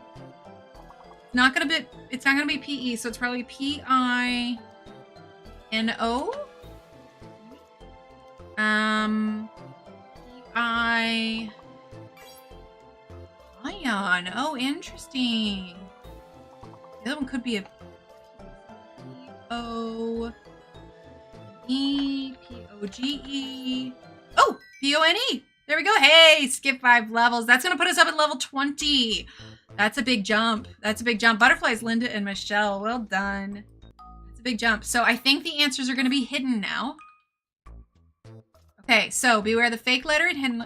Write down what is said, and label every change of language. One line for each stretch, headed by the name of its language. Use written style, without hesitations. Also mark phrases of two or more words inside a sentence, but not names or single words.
English: It's not going to be P-E, so it's probably P-I-N-O. Ion. Oh, interesting. The other one could be a P-O-E, P-O-G-E. Oh, P-O-N-E. There we go. Hey, skip 5 levels. That's going to put us up at level 20. That's a big jump. Butterflies, Linda and Michelle. Well done. That's a big jump. So I think the answers are going to be hidden now. Okay, so beware the fake letter and hidden.